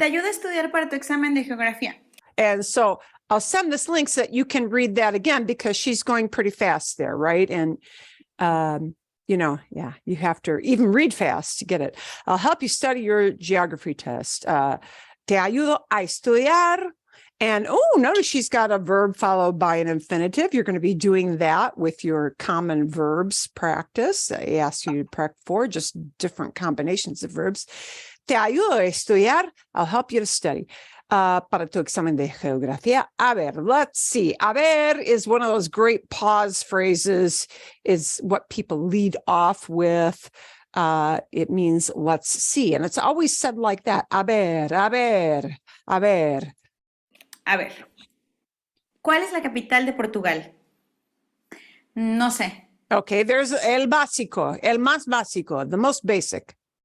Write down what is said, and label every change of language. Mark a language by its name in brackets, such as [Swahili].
[Spanish] Te ayuda a estudiar para tu examen de geografía. [English] And so I'll send this link so that you can read that again because she's going pretty fast there, right? And you know, yeah, you have to even read fast to get it. I'll help you study your geography test. [Spanish] Te ayudo a estudiar. [English] And notice she's got a verb followed by an infinitive. You're going to be doing that with your common verbs practice. I asked you to practice for just different combinations of verbs. [Spanish] Te ayudo a estudiar. [English] I'll help you to study. [Spanish] Para tu examen de geografía. A ver, [English] let's see. A ver is one of those great pause phrases, is what people lead off with. It means let's see. And it's always said like that. [Spanish] A ver, a ver, a ver. A ver. ¿Cuál es la capital de Portugal? No sé. [English] Okay, there's [Spanish] el básico, el más básico, [English] the most basic.